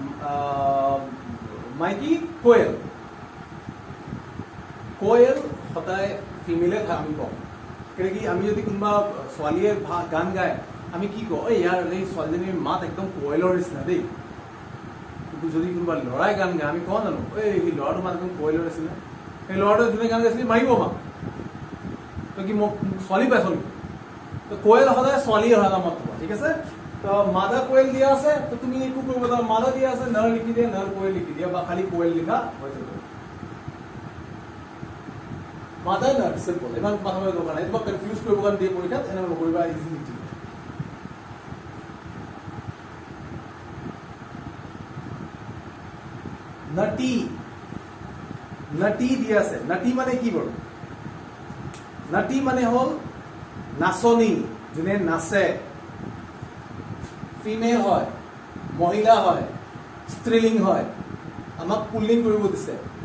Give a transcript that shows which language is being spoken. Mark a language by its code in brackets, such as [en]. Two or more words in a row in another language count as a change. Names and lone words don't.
[as] মাইকী কোয়েল কোয়েল সদায় ফিমেলে আমি কওঁ কেনেকৈ আমি যদি কোনোবা ছোৱালীয়ে গান গায় আমি কি কওঁ এই ইয়াৰ এই ছোৱালীজনীৰ মাত একদম কোয়েলৰ নিচিনা দেই কিন্তু যদি কোনোবা ল'ৰাই গান গায় আমি কওঁ জানো এই ল'ৰাটোৰ মাত একদম কোয়েলৰ নিচিনা সেই ল'ৰাটোৱে যোনে গান গাইছিলে মাৰিব মাক তই কি মোক ছোৱালী পাইছ নেকি তো কোয়েল সদায় ছোৱালী সদায় মাত ক'বা ঠিক আছে তো মাদা কোয়েল দিয়া আছে তো তুমি একো কৰিব দাও মাদা দিয়া আছে নর লিখি দিয়া নর কোয়েল লিখি দিয়া বা খালি কোয়েল লিখা হৈ যাব মাদা নর সিম্পল ইমান কথা মই দৰকাৰ নাই তোমাক কনফিউজ কৰিব কাৰণে দিয়ে পৰীক্ষাত এনে নকৰিবা ইজি লিখি নটি নটি দিয়া আছে নটি মানে কি বড় নটি মানে হল নাচনী যোনে নাচে ফিমেল হয় মহিলা হয় স্ত্ৰীলিং হয় আমাক পুল্লিং কৰিব দিছে